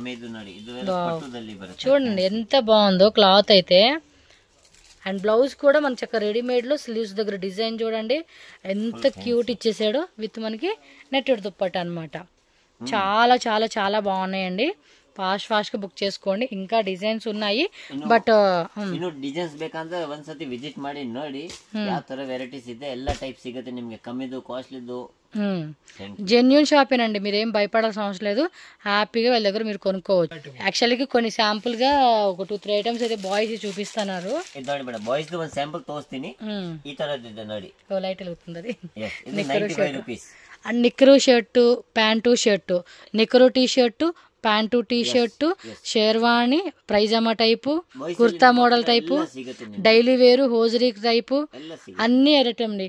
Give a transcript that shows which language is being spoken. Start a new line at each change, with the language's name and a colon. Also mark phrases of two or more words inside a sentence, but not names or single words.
Telugu: చూడండి ఎంత బాగుందో క్లాత్ అయితే. అండ్ బ్లౌజ్ కూడా మన చక్కగా రెడీమేడ్లో స్లీవ్స్ దగ్గర డిజైన్ చూడండి ఎంత క్యూట్ ఇచ్చేసాడో. విత్ మనకి నెట్టెడ్ దుప్పట్ట అనమాట. చాలా చాలా చాలా బాగున్నాయండి. ఫాస్ట్గా బుక్ చేసుకోండి, ఇంకా డిజైన్స్ ఉన్నాయి. బట్
Kannada: ಇನ್ನು ಡಿಸೈನ್ಸ್ ಬೇಕಂದ್ರೆ ಒಂದ್ಸತಿ ವಿಸಿಟ್ ಮಾಡಿ ನೋಡಿ ಯಾವ ತರ ವೆರೈಟೀಸ್ ಇದೆ. ಎಲ್ಲ ಟೈಪ್ ಸಿಗುತ್ತೆ ನಿಮ್ಗೆ, ಕಮ್ಮಿದು ಕಾಸ್ಟ್ಲಿದು.
Telugu: జెన్యూన్ షాపేనండి, మీరేం భయపడాల్సిన అవసరం లేదు. హ్యాపీగా వాళ్ళ దగ్గర మీరు కొనుక్కోవచ్చు. యాక్చువల్గా కొన్ని శాంపుల్ గా ఒక 2-3 ఐటమ్స్ అయితే బాయ్స్ చూపిస్తున్నారు.
Kannada: ನೋಡಿ ಮೇಡಮ್, ಬಾಯ್ಸ್ ಒಂದು ಸ್ಯಾಂಪಲ್ ತೋರಿಸ್ತೀನಿ. ಈ ತರದಿದೆ ನೋಡಿ,
Telugu: లైట్ వెలుగుతుంది అది.
Kannada: ಇದು 95 రూపీస్.
Telugu: అండ్ నిక్కరు షర్టు, ప్యాంటు షర్టు, నిక్కరు
English: T shirt,
Telugu: ప్యాంటు టీ షర్టు షేర్వాణి పైజామಾ టైపు కుర్తా మోడల్ టైపు
English: daily wear hosiery type
Telugu: అన్ని ఐటమ్ అండి.